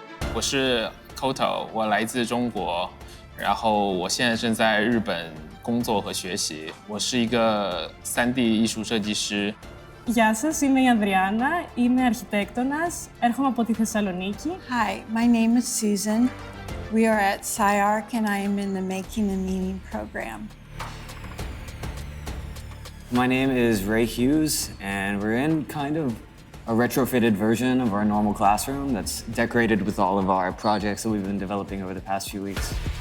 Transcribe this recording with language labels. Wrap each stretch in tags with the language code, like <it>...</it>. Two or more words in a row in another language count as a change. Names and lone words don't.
<zh>我是 Koto， 我来自中国，然后我现在正在日本工作和学习。我是一个3D 艺术设计师。</zh> <el>Γεια σας, είμαι η Ανδριάννα, είμαι αρχιτέκτονας, έρχομαι από τη Θεσσαλονίκη.</el> <en>Hi, my name is Susan. We are at SCI-Arc and I am in the Making+Meaning program. My name is Ray Hughes and we're in kind of a retrofitted version of our normal classroom that's decorated with all of our projects that we've been developing over the past few weeks.</en>